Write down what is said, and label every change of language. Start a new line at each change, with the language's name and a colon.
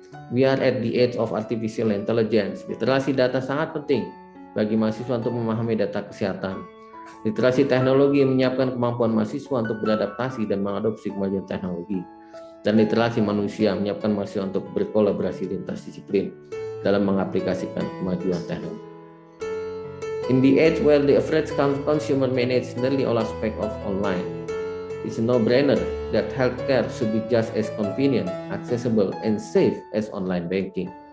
English: We are at the age of artificial intelligence.
Indonesian: Literasi data sangat penting bagi mahasiswa untuk memahami data kesehatan. Literasi teknologi menyiapkan kemampuan mahasiswa untuk beradaptasi dan mengadopsi kemajuan teknologi. Dan literasi manusia menyiapkan mahasiswa untuk berkolaborasi lintas disiplin dalam mengaplikasikan kemajuan teknologi.
English: In the age where the average consumer manages nearly all aspects of online, it's a no-brainer that healthcare should be just as convenient, accessible, and safe as online banking.